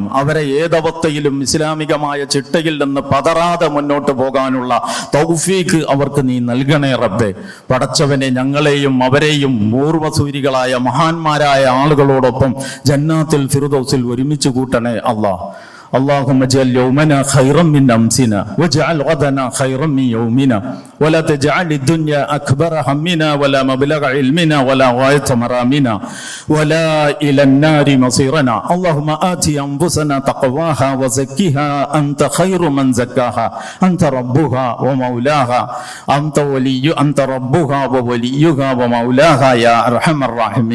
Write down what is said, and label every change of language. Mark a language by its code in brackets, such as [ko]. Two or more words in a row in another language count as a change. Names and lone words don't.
[ml] അവരെ ഏതവസ്ഥയിലും ഇസ്ലാമികമായ ചിട്ടയിൽ നിന്ന് പതറാതെ മുന്നോട്ട് പോകാനുള്ള തൗഫീഖ് അവർക്ക് നീ നൽകണേ റബ്ബേ. പടച്ചവനെ, ഞങ്ങളെയും അവരെയും പൂർവസൂരികളായ മഹാന്മാരായ ആളുകളോടൊപ്പം ജന്നാത്തുൽ ഫിർദൗസിൽ ഒരുമിച്ച് കൂട്ടണേ അല്ലാഹ്. [ar] اللهم اجعل يومنا خيرا من أمسنا واجعل غدنا خيرا من يومنا ولا تجعل الدنيا أكبر همنا ولا مبلغ علمنا ولا غاية مرامنا ولا إلى النار مصيرنا. اللهم آت أنفسنا تقواها وزكها أنت خير من زكاها أنت ربها ومولاها أنت ربها ووليها ومولاها يا أرحم الراحمين.